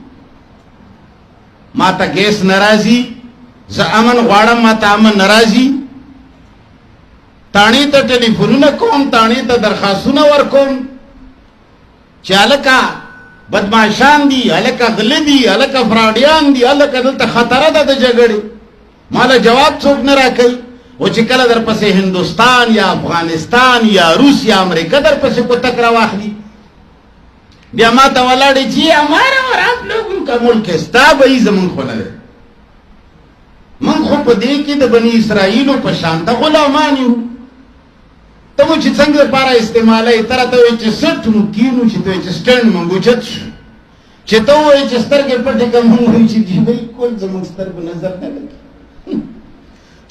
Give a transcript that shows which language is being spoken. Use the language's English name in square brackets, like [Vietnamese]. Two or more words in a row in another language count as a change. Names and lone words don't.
[Pashto] ما ته ګیس نه راځي زه امن غواړم ما ته امن نه راځي تاڼې ته ټلیفونونه کوم تاڼې ته درخواستونه ورکوم چې هلکه بدماشان دي هلکه غله دي هلکه فراډیان دي هلکه دلته خطره ده د جګړې ماله جواب څوک نه راکوي او چې کله درپسې هندوستان یا افغانستان یا روس یا امریکا درپسې کوتک راواخلي بیا ما ته ولاړې چې [Urdu] همارا اور آپ لوگوں کا ملک ہے [Pashto] ستا به یې زمونږ خو نه دی موږ خو په دې کې د بني اسرائیلو په شان ته غلامان یو ته مو چې څنګه دپاره استعمالوي ته راته وایي چې سټ مو کینو چې ته وایي چې سټنډ مونږ اوچت شو چې ته ووایي چې سترګې پټې کړه مونږ وایي چې بلکل زموږ سترګو نظر نه لګي چې